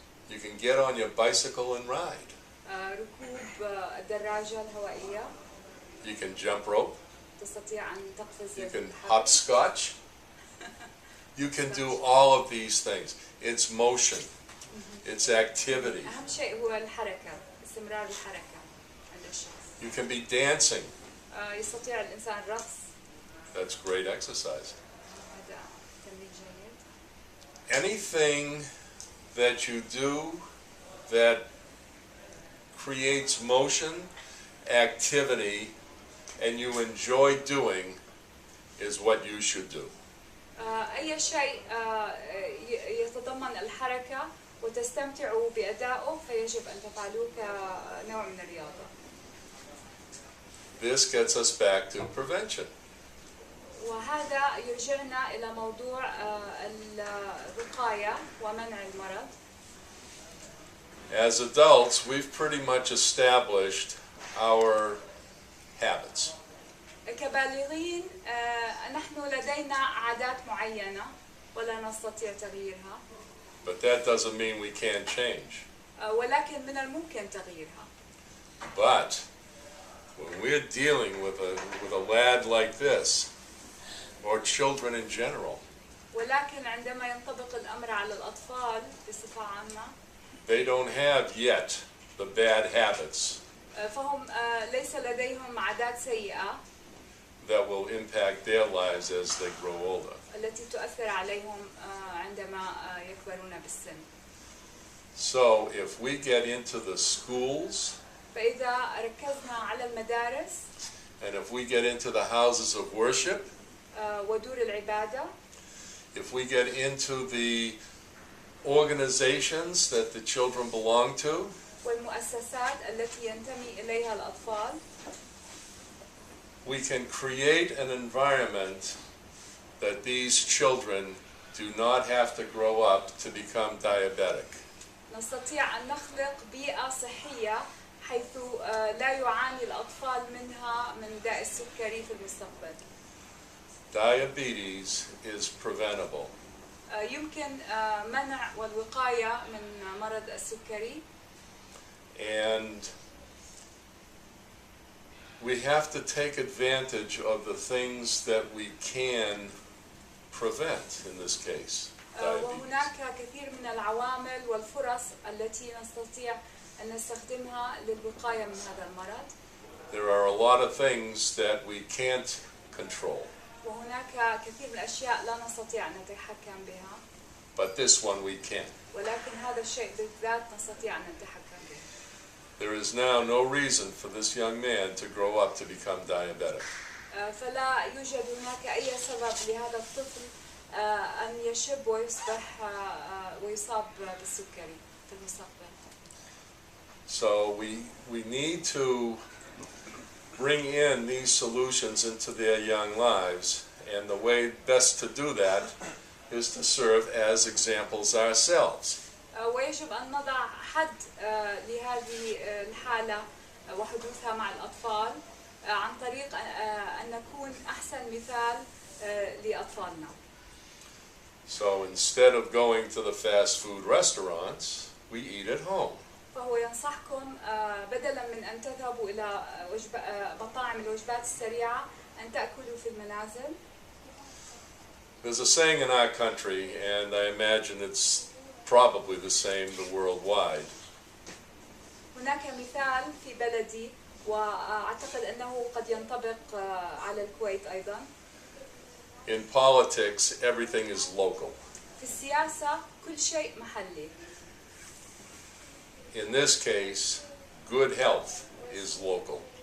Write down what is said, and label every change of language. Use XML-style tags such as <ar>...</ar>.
<en>You can get on your bicycle and ride.</en> <ar>ركوب الدراجة الهوائية.</ar> <en>You can jump rope.</en> <ar>تستطيع أن تقفز.</ar> <en>You can hopscotch. You can do all of these things. It's motion. It's activity.</en> <ar>أهم شيء هو الحركة، استمرار الحركة عند الشخص.</ar> <en>You can be dancing.</en> <ar>يستطيع الإنسان الرقص.</ar> <en>That's great exercise.</en> <ar>هذا تمرين جيد.</ar> <en>Anything that you do that creates motion, activity, and you enjoy doing is what you should do.</en> <ar>أي شيء يتضمن الحركة وتستمتعوا بأدائه فيجب أن تفعلوه كنوع من الرياضة.</ar> <en>This gets us back to prevention.</en> <ar>وهذا يرجعنا إلى موضوع الوقاية ومنع المرض.</ar> <en>As adults, we've pretty much established our habits.</en> <ar>كبالغين نحن لدينا عادات معينة ولا نستطيع تغييرها.</ar> <en>But that doesn't mean we can't change.</en> <ar>ولكن من الممكن تغييرها.</ar> <en>But when we're dealing with a lad like this, or children in general,</en> <ar>ولكن عندما ينطبق الأمر على الأطفال بصفة عامة,</ar> <en>they don't have yet the bad habits</en> <ar>فهم ليس لديهم عادات سيئة</ar> <en>that will impact their lives as they grow older.</en> <ar>التي تؤثر عليهم عندما يكبرون بالسن.</ar> <en>So if we get into the schools,</en> <ar>فإذا ركزنا على المدارس,</ar> <en>and if we get into the houses of worship,</en> <ar>ودور العبادة,</ar> <en>if we get into the organizations that the children belong to,</en> <ar>والمؤسسات التي ينتمي إليها الأطفال,</ar> <en>we can create an environment that these children do not have to grow up to become diabetic.</en> <ar>نستطيع أن نخلق بيئة صحية حيث لا يعاني الأطفال منها من داء السكري في المستقبل.</ar> <en>Diabetes is preventable.</en> <ar>يمكن منع والوقاية من مرض السكري.</ar> <en>And we have to take advantage of the things that we can prevent in this case. diabetes.</en> <ar>وهناك كثير من العوامل والفرص التي نستطيع أن نستخدمها للوقاية من هذا المرض.</ar> <en>There are a lot of things that we can't control,</en> <ar>وهناك كثير من الأشياء لا نستطيع أن نتحكم بها.</ar> <en>but this one we can.</en> <ar>ولكن هذا الشيء بالذات نستطيع أن نتحكم به.</ar> <en>There is now no reason for this young man to grow up to become diabetic.</en> <ar>فلا يوجد هناك أي سبب لهذا الطفل أن يشب ويصبح ويصاب بالسكري في المستقبل.</ar> <en>So we need to bring in these solutions into their young lives, and the way best to do that is to serve as examples ourselves.</en> <ar>ويجب أن نضع حد لهذه الحالة وحدوثها مع الأطفال عن طريق أن نكون أحسن مثال لأطفالنا.</ar> <en>So instead of going to the fast food restaurants, we eat at home.</en> <ar>فهو ينصحكم بدلا من أن تذهبوا إلى مطاعم الوجبات السريعة أن تأكلوا في المنازل.</ar> <en>There's a saying in our country, and I imagine it's probably the same worldwide.</en> <ar>هناك مثال في بلدي وأعتقد أنه قد ينطبق على الكويت أيضا.</ar> <en>In politics, everything is local.</en> <ar>في السياسة كل شيء محلي.</ar> <en>In this case, good health is local.</en>